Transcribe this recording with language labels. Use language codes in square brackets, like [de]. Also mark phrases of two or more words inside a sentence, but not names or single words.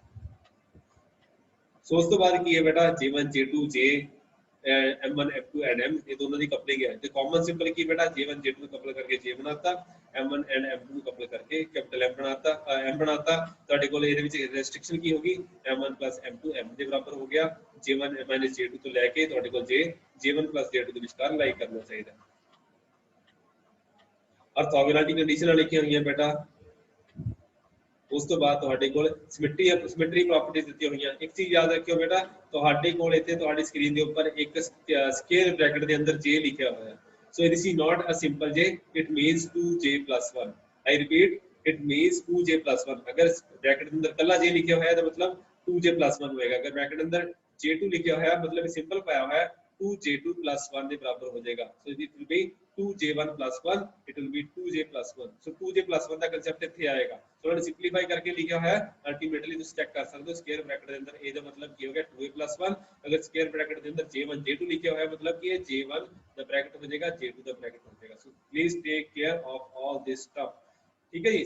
[pa] ਸੋ ਉਸ ਤੋਂ ਬਾਅਦ ਕੀ ਹੈ ਬੇਟਾ J1 J2 J M1 M2 and M ਇਹ ਦੋਨਾਂ ਦੀ ਕਪਲਿੰਗ ਹੈ ਤੇ [en] common symbol [pa] ਕੀ ਬੇਟਾ J1 J2 ਨੂੰ ਕਪਲ ਕਰਕੇ J ਬਣਾਤਾ M1 and M2 ਨੂੰ ਕਪਲ ਕਰਕੇ ਕੈਪੀਟਲ M ਬਣਾਤਾ M ਬਣਾਤਾ ਤੁਹਾਡੇ ਕੋਲ ਇਹਦੇ ਵਿੱਚ ਰੈਸਟ੍ਰਿਕਸ਼ਨ ਕੀ ਹੋਗੀ M1 M2 M ਦੇ ਬਰਾਬਰ ਹੋ ਗਿਆ J1 J2 ਤੋਂ ਲੈ ਕੇ ਤੁਹਾਡੇ ਕੋਲ J1 J2 ਦੇ ਵਿਚਕਾਰ ਲਾਈ ਕਰਨਾ ਚਾਹੀਦਾ [en] orthogonality conditions [pa] ਲਿਖੀਆਂ ਹੋਈਆਂ ਬੇਟਾ ਉਸ ਤੋਂ ਬਾਅਦ ਤੁਹਾਡੇ ਕੋਲ [en] symmetry properties [pa] ਦਿੱਤੀਆਂ ਹੋਈਆਂ ਇੱਕ ਚੀਜ਼ ਯਾਦ ਰੱਖਿਓ ਬੇਟਾ ਤੁਹਾਡੇ ਕੋਲ ਇੱਥੇ ਤੁਹਾਡੀ ਸਕਰੀਨ ਦੇ ਉੱਪਰ ਇੱਕ [en] square bracket [pa] ਦੇ ਅੰਦਰ J ਲਿਖਿਆ ਹੋਇਆ [en] so this is not a simple J it means 2J plus 1 I repeat it means 2J plus 1 [pa] ਅਗਰ ਬ੍ਰੈਕਟ ਦੇ ਅੰਦਰ ਕੱਲਾ J ਲਿਖਿਆ ਹੋਇਆ ਤਾਂ ਮਤਲਬ 2J plus 1 ਹੋਏਗਾ ਅਗਰ ਬ੍ਰੈਕਟ ਦੇ ਅੰਦਰ J2 ਲਿਖਿਆ ਹੋਇਆ ਮਤਲਬ ਸਿੰਪਲ ਪਾਇਆ ਹੋਇਆ 2J2 plus 1 ਦੇ ਬਰਾਬਰ ਹੋ ਜਾਏਗਾ। [en] so it will be 2J1 plus 1, it will be 2J plus 1। [pa] ਸੋ 2J plus 1 ਦਾ ਕਨਸੈਪਟ ਇੱਥੇ ਆਏਗਾ। ਸੋ ਇਹਨੂੰ ਸਿੰਪਲੀਫਾਈ ਕਰਕੇ ਲਿਖਿਆ ਹੋਇਆ ਹੈ। ਅਲਟੀਮੇਟਲੀ ਤੁਸੀਂ ਚੈੱਕ ਕਰ ਸਕਦੇ ਹੋ [en] square bracket [pa] ਦੇ ਅੰਦਰ a ਦਾ ਮਤਲਬ ਕੀ ਹੋ ਗਿਆ 2a plus 1। ਅਗਰ [en] square bracket [pa] ਦੇ ਅੰਦਰ J1 J2 ਲਿਖਿਆ ਹੋਇਆ ਮਤਲਬ ਕਿ ਇਹ J1 ਦਾ ਬ੍ਰੈਕਟ ਹੋ ਜਾਏਗਾ J2 ਦਾ ਬ੍ਰੈਕਟ ਹੋ ਜਾਏਗਾ। [en] so please take care of all this stuff. [pa] ਠੀਕ ਹੈ ਜੀ।